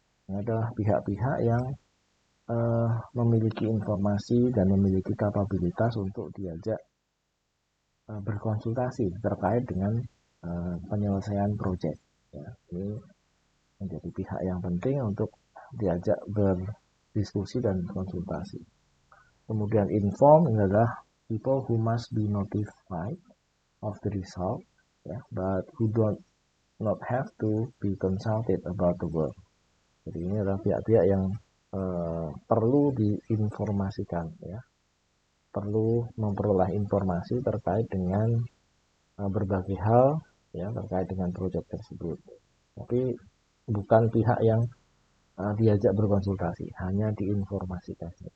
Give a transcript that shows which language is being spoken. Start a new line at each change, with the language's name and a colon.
Indonesian: adalah pihak-pihak yang memiliki informasi dan memiliki kapabilitas untuk diajak berkonsultasi terkait dengan penyelesaian proyek. Ya, ini menjadi pihak yang penting untuk diajak berdiskusi dan konsultasi. Kemudian inform adalah
English: people who must be notified of the result, ya, but who don't not have to be consulted about the work.
Indonesian: Jadi ini adalah pihak-pihak yang perlu diinformasikan, ya, perlu memperoleh informasi terkait dengan berbagai hal, ya, terkait dengan proyek tersebut. Tapi bukan pihak yang diajak berkonsultasi, hanya diinformasikan.